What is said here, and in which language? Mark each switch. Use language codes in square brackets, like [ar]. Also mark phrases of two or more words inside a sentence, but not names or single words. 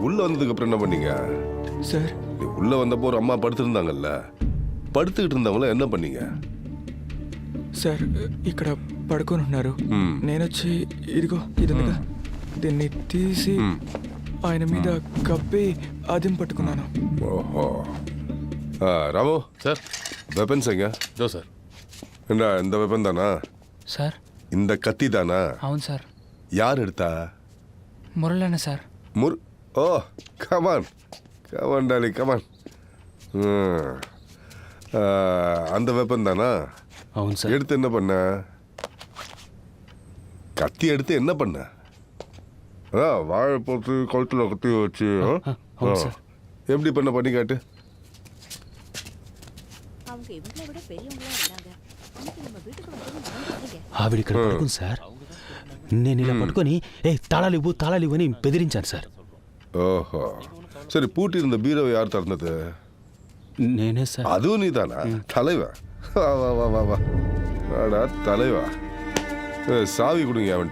[ta] வந்ததுக்கு அப்புறம் என்ன பண்ணீங்க? [te] సార్ [ta] நீ உள்ள வந்தப்போ ஒரு அம்மா படுத்திருந்தாங்கல்ல, படுத்துக்கிட்டு இருந்தவங்கள என்ன பண்ணீங்க? [te] సార్ ఇక్కడ పడుకొని ఉన్నారు. నేను వచ్చి ఇదిగో ఇది ఉందిగా, దీన్ని తీసి ఆయన మీద కప్పి అదిం పట్టుకున్నాను. [ta] ஓஹோ. ராமு [te] సార్ [ta] வெப்பன்ஸ் எங்க? [te] దో సార్. [ta] என்ன இந்த வெப்பன் தானா? [te] సార్ [ta] இந்த கத்தி தானா? [te] అవును సార్. [ta] யார் எடுத்தா? [te] మురళన్న సార్. [en] Oh come on come on Dolly come on. [ta] அந்த வெப்பன் தானா? [te] అవును సార్. [ta] எடுத்து என்ன பண்ண? கத்தி எடுத்து என்ன பண்ண? வாழை போட்டு கழுத்துல கத்தி வச்சு [te] అవును సార్. [ta] எப்படி பண்ணி காட்டு. அவங்க இவங்களை விட பெரியவங்களா இருந்தாங்க. அன்னைக்கு நம்ம வீட்டுக்கு வந்து [te] ఆవిడ ఇక్కడ పడుకుంది సార్. నేను ఇలా పట్టుకొని తాళాలివ్వు అని బెదిరించాను సార్. [ta] ஓஹோ. சரி, பூட்டி இருந்த பீரோவை யார் திறந்தது? [te] నేనే సార్. [ta] அதுவும் நீ தானா? தலைவா, வா வா வா வா வா வாடா தலைவா. சாவி கொடுங்க அவன்கிட்ட.